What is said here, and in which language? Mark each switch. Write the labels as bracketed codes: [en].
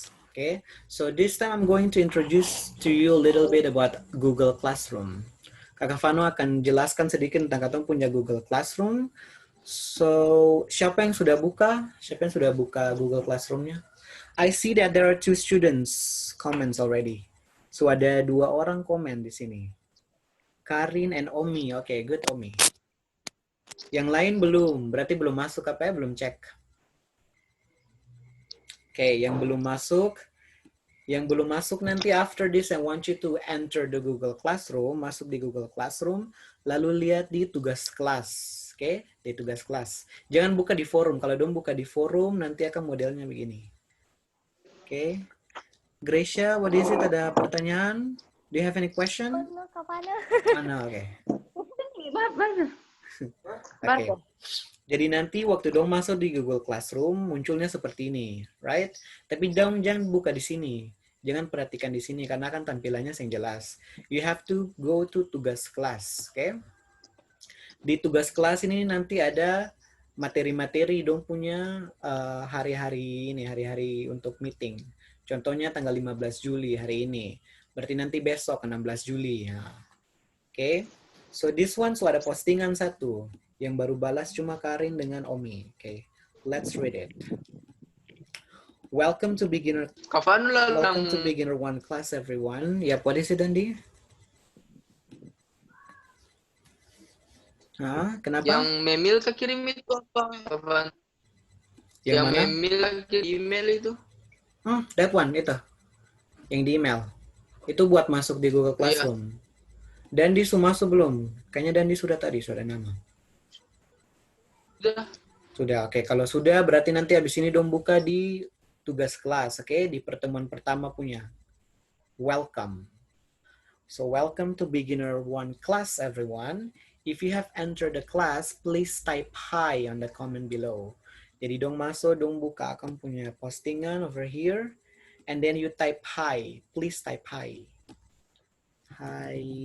[en] Oke, so this time I'm going to introduce to you a little bit about Google Classroom. [id] Kakak Vano akan jelaskan sedikit tentang katong punya Google Classroom. So, siapa yang sudah buka? Siapa yang sudah buka Google Classroom-nya? [en] I see that there are 2 students comments already. [id] So, ada 2 orang komen di sini. Karin and Omi. Oke, good Omi. Yang lain belum, berarti belum masuk apa ya? Belum cek. Oke, yang belum masuk nanti [en] after this I want you to enter the Google Classroom, [id] masuk di Google Classroom, lalu lihat di tugas kelas. Oke, di tugas kelas. Jangan buka di forum. Kalau dong buka di forum nanti akan modelnya begini. Oke. Gracia, [en] what is it? [id] Ada pertanyaan? [en] Do you have any question? No, oke. Oke. [id] Jadi nanti waktu dong masuk di Google Classroom munculnya seperti ini, right? Tapi dong jangan buka di sini. Jangan perhatikan di sini karena kan tampilannya yang jelas. [en] You have to go to tugas kelas, oke? Okay? [id] Di tugas kelas ini nanti ada materi-materi dong punya hari-hari ini, hari-hari untuk meeting. Contohnya tanggal 15 Juli hari ini. Berarti nanti besok 16 Juli. Nah. Oke. Okay? [en] So this one so [id] ada postingan satu. Yang baru balas cuma Karin dengan Omi. [en] Okay, let's read it. Welcome to beginner. Welcome to beginner 1 class, everyone. Yep, what is it, Andi? [id] Hah? Kenapa? Yang Memil kekirim itu apa, Kapan? Yang mana? Memil kirim email itu. Oh, [en] that one [id] itu. Yang di email. Itu buat masuk di Google Classroom. Dandi sudah masuk belum? Kayaknya Dandi sudah tadi, sudah nama. Sudah, oke. Kalau sudah, berarti nanti habis ini dong buka di tugas kelas, oke? Di pertemuan pertama punya. [en] Welcome. So, welcome to beginner 1 class, everyone. If you have entered the class, please type hi on the comment below. [id] Jadi dong masuk, dong buka akan punya postingan over here. [en] And then you type hi. Please type hi. Hi.